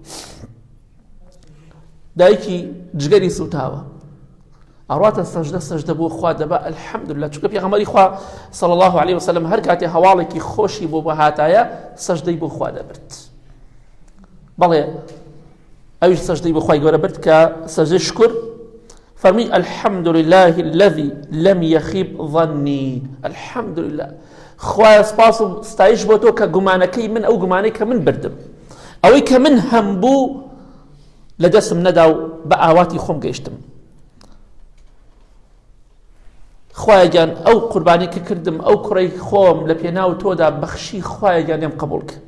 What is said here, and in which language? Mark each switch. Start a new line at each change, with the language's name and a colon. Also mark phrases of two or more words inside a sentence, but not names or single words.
Central Kurdish: دایکی جگەری سوتاوە ئەڕاتە سەجدە سەجدە بۆ خوا دەبا الحەمدولله چونکە پێغەمبەری خوا
Arabic: صلی الله علیه وسلم
Central Kurdish: هەر کاتێ هەواڵێکی خۆشی بۆ هاتایە سەجدەی بۆ خوا دەبرد. بەڵێ ئەویش سەجدەی بۆ خوای گەورە برد کە سەجدەی شکر فەرمی
Arabic: الحمد لله الذي لم يخيب ظني. الحمد لله
Central Kurdish: خوایە سپاس و ستایش بۆ تۆ کە گومانەکەی من ئەو گومانەی کە من بردم ئەوەی کە من هەم بوو لە دەستم نەدا و بە ئاواتی خۆم گەیشتم. خوایە گیان ئەو قوربانی کە کردم ئەو کوڕەی خۆم لە پێناو تۆدا بەخشی خوایە گیان لێم قبوڵ کە.